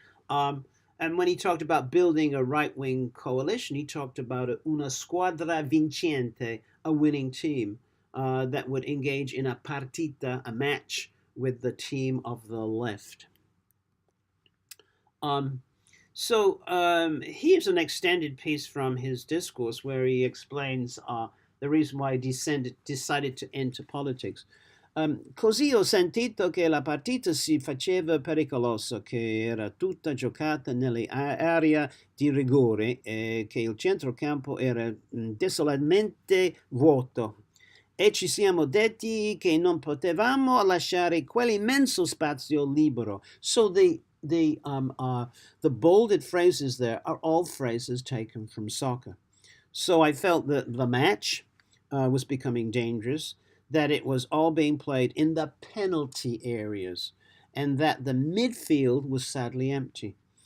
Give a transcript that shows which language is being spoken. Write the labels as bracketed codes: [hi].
[en] Um, and when he talked about building a right-wing coalition, he talked about una squadra vincente, a winning team that would engage in a partita, a match with the team of the left. Um, here's an extended piece from his discourse where he explains the reason why he decided to enter politics. [it] Così ho sentito che la partita si faceva pericolosa, che era tutta giocata nell'area di rigore e che il centrocampo era desolatamente vuoto. E ci siamo detti che non potevamo lasciare quell'immenso spazio libero. [en] So the bolded phrases there are all phrases taken from soccer. So I felt that the match was becoming dangerous, that it was all being played in the penalty areas, and that the midfield was sadly empty.